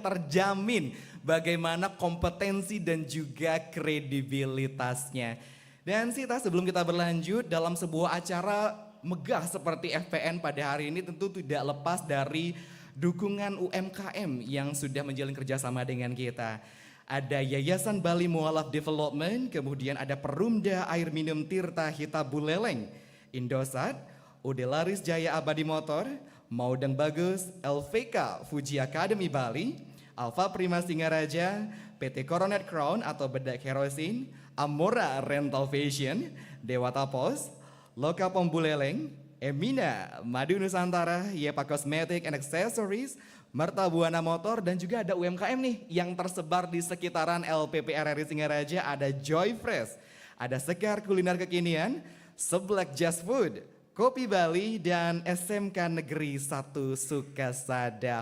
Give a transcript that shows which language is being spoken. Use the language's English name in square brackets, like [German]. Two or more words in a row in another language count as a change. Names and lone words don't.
[Indonesian] terjamin bagaimana kompetensi dan juga kredibilitasnya. Dan Sita, sebelum kita berlanjut dalam sebuah acara megah seperti FPN pada hari ini tentu tidak lepas dari dukungan UMKM yang sudah menjalin kerjasama dengan kita. Ada Yayasan Bali Mualaf Development, kemudian ada Perumda Air Minum Tirta Hita Buleleng, Indosat, Udelaris Jaya Abadi Motor, Maudeng Bagus, LVK Fuji Academy Bali, Alfa Prima Singaraja, PT Coronet Crown atau Bedak Kerosin, Amora Rental Fashion, Dewata Pos, Loka Pom Buleleng, Emina, Madu Nusantara, Yepa Cosmetic and Accessories, Merta Buana Motor, dan juga ada UMKM nih yang tersebar di sekitaran LPP RRI Singaraja. Ada Joy Fresh, ada Sekar Kuliner Kekinian, Seblak Just Food, Kopi Bali, dan SMK Negeri 1 Sukasada.